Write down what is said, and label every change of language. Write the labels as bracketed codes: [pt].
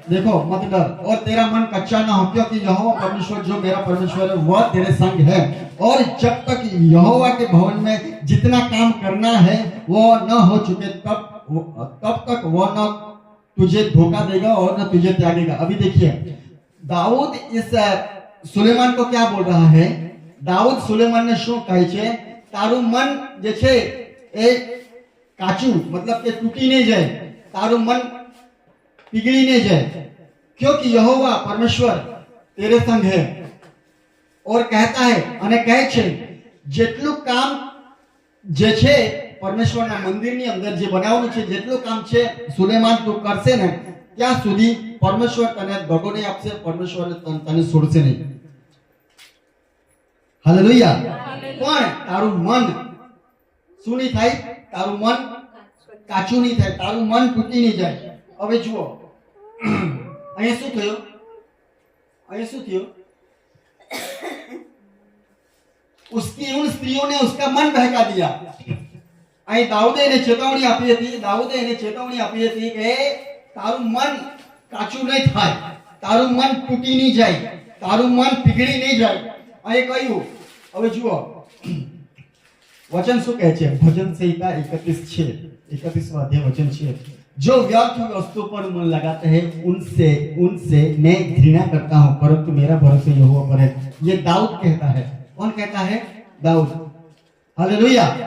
[hi] देखो, मत डर, और तेरा मन कच्चा ना हो, क्योंकि यहोवा परमेश्वर जो मेरा परमेश्वर है वह तेरे संग है. और जब तक यहोवा के भवन में जितना काम करना है वो न हो चुके तब तक वो न तुझे धोखा देगा और न तुझे त्यागेगा. अभी देखिए, दाऊद इस सुलेमान को क्या बोल रहा है? [gu] दाऊद सुलेमान ने શું કહે છે? તારું મન જે છે એ કાચું, मतलब કે તૂટી નહીં જાય, તારું મન પીગળી નહીં જાય, [hi] क्योंकि यहोवा परमेश्वर तेरे संग है. और कहता है [gu] અને કહે છે જેટલું કામ જે છે પરમેશ્વરના મંદિરની અંદર જે બનાવવાનું છે, જેટલું કામ છે સુલેમાન તું કરશે ને ત્યાં સુધી પરમેશ્વર તને દગો નહીં આપશે, પરમેશ્વર તને છોડશે નહીં. હાલેલુયા. પણ તારું મન શું નહીં થાય? તારું મન કાચું નહીં થાય, તારું મન તૂટી નહીં જાય. હવે જુઓ, અહીંયા શું થયું? અહીંયા શું થયું? [hi] उसकी उन स्त्रियों ने उसका मन बहका दिया। [gu] અહીં દાઉદે એને ચેતવણી આપી હતી, દાઉદે એને ચેતવણી આપી હતી કે તારું મન કાચું નહીં થાય, તારું મન તૂટી નહીં જાય, તારું મન પીગળી નહીં જાય. અહીં કહ્યું, હવે જુઓ વચન શું કહે છે? ભજન સંહિતા 31 અધ્યાય વચન છે, [hi] जो व्यर्थ वस्तु पर मन लगाते हैं उनसे मैं घृणा करता हूं, परंतु मेरा भरोसा यहोवा पर है. ये दाऊद कहता है. कौन कहता है? दाऊद. हालेलुया.